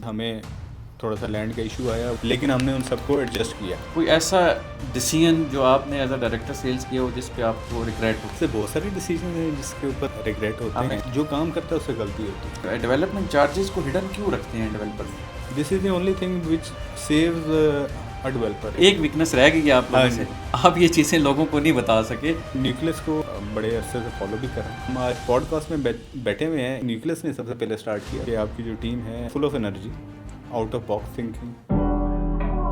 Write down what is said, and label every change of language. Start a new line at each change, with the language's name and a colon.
Urdu: ہمیں تھوڑا سا لینڈ کا ایشو آیا, لیکن ہم نے ان سب کو ایڈجسٹ کیا. کوئی ایسا ڈیسیژن جو آپ نے
English: as a director sales
Urdu: کیا ہو جس پہ آپ کو ریگریٹ ہو؟ سے بہت سارے ڈیسیژن ہیں جس کے اوپر ریگریٹ ہوتے ہیں. جو کام کرتا ہے اس سے غلطی ہوتی ہے. ڈیولپمنٹ چارجز کو ہڈن کیوں رکھتے ہیں developer?
English: This is the only thing which saves a developer.
Urdu: ایک ویکنس رہ گئی آپ لوگوں سے, آپ یہ چیزیں لوگوں کو نہیں بتا سکے. نیوکلس کو بڑے عرصے سے فالو بھی کر رہے ہیں. ہم آج پوڈ کاسٹ میں بیٹھے ہوئے ہیں. نیوکلس نے سب سے پہلے اسٹارٹ کیا کہ آپ کی جو ٹیم ہے
English: Full of energy, out of box thinking.